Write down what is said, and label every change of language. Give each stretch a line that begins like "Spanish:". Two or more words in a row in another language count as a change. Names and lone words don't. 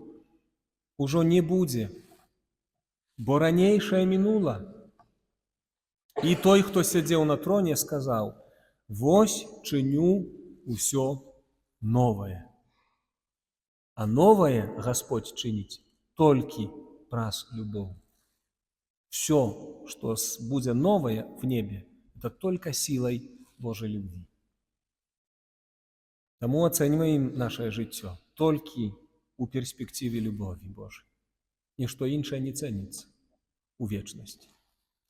Belarusian: Ужо не будзе, бо ранейшае мінула. І той, хто сядзеў на троне, сказаў: «Вось чыню усё новае». А новае Господь чыніць толькі праз любоў.
Russian: Все, что будет новое в небе, это только силой Божьей любви. Тому оцениваем наше життя только у перспективе любови Божьей. Ничто иншее не ценится у вечности.